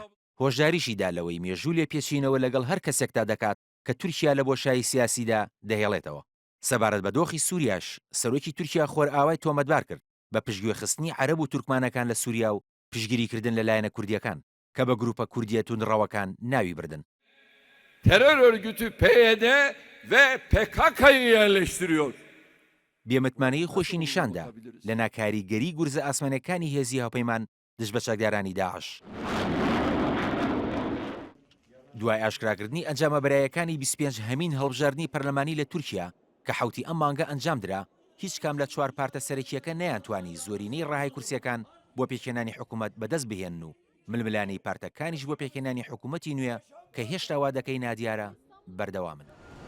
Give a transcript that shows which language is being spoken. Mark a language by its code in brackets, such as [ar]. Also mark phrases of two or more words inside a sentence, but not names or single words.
[ckb] هۆشداریشیدا لەوەی مێژوو لێ پێچینەوە لەگەڵ هەر کەسێکتا دەکات کە تورکیا لە بۆشایی سیاسیدا دەهێڵێتەوە. سەبارەت بە دۆخی سووریاش سەرۆکی تورکیا خۆر ئاوای تۆمەتبار کرد بە پشتگوێخستنی عەرەب و تورکمانەکان لە سووریا و پشگیریکردن لەلایەنە کوردیەکان کە بە گروپە کوردیە توندڕەوەکان ناوی بردن. [tr] Terör örgütü PYD ve PKK'yı yerleştiriyor. [ckb] بێمتمانەی خۆشی نیشاندا لە ناکاریگەری گورزە ئاسمانەکانی هێزی هاوپەیمان دژ بە چەکدارانی داعش. دوای ئاشکراکردنی ئەنجامە بەرایەکانی 25 هەمین هەڵبژاردننی پەرلەمانی لە تورکیا کە حوتی ئەم مانگە ئەنجام درا هیچ کام لە چوار پارتە سەرەکیەکە نەیانتوانی زۆرینەی ڕاهای کورسیەکان بۆ پێکهێنانی حکوومەت بەدەست بهێنن و ململانەی پارتەکانیش بۆ پێکهێنانی حکوومەتی نوێ کە هێشتا وادەکەی نادیارە بەردەوامن.